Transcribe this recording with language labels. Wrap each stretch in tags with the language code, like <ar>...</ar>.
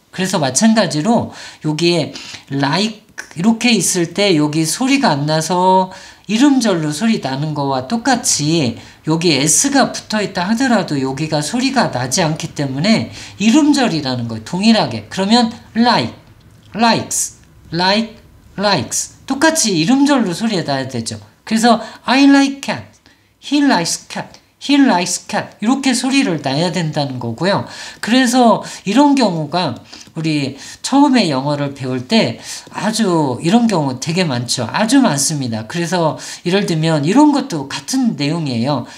<ko>그래서 마찬가지로 여기에 like 이렇게 있을 때 여기 소리가 안 나서 이름절로 소리 나는 거와 똑같이 여기 S가 붙어 있다 하더라도 여기가 소리가 나지 않기 때문에 이름절이라는 거예요. 동일하게. 그러면</ko> <en>like, likes, like, likes</en> <ko>똑같이 이름절로 소리에 나야 되죠.</ko> <en>그래서 I like cat, he likes cat, he likes cat</en> <ko>이렇게 소리를 나야 된다는 거고요. 그래서 이런 경우가 우리 처음에 영어를 배울 때 아주 이런 경우 되게 많죠. 아주 많습니다. 그래서 예를 들면 이런 것도 같은 내용이에요.</ko>